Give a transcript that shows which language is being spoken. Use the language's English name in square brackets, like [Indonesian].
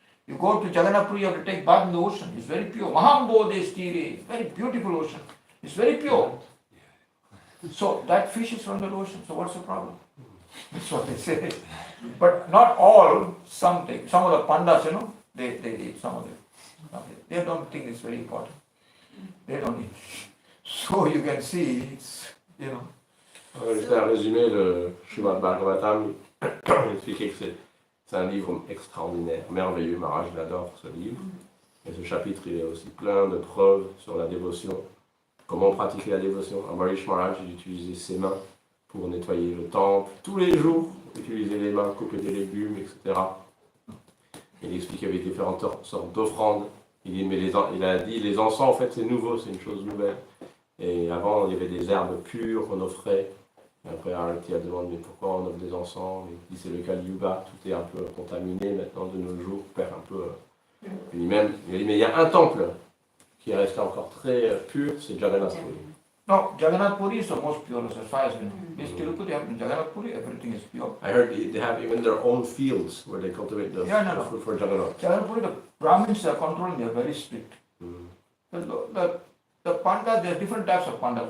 [English] You go to Jagannath Puri, you have to take bath in the ocean. It's very pure. Mahambode Stire, very beautiful ocean. It's very pure. So that fish is from the ocean. So what's the problem? That's what they say. But not all, some of the pandas, they eat some of it. They don't think it's very important. They don't eat. So you can see, it's, [French] Juste à résumer le Srimad Bhagavatam, expliquer que c'est un livre extraordinaire, merveilleux. Maharaj l'adore ce livre. Et ce chapitre, il est aussi plein de preuves sur la dévotion. Comment pratiquer la dévotion. Ambarisa Maharaja, il utilisait ses mains pour nettoyer le temple. Tous les jours, utiliser les mains, couper des légumes, etc. Il expliquait avec différentes sortes d'offrandes. Il a dit, les encens, en fait, c'est nouveau, c'est une chose nouvelle. Et avant, il y avait des herbes pures, on offrait. Et après, Arati a demandé, mais pourquoi on offre des encens? Il dit, c'est le Kali Yuga, tout est un peu contaminé maintenant de nos jours, perd un peu. Il dit, mais il y a un temple qui est resté encore très pur, c'est Jagannath Puri. [English] No, Jagannath Puri is the most purest as far as we know. This Tirupati, Jagannath Puri, everything is pure. I heard they have even their own fields where they cultivate the food for Jagannath. Jagannath Puri, the Brahmins are controlling, they are very strict. The pandas, there are different types of pandas.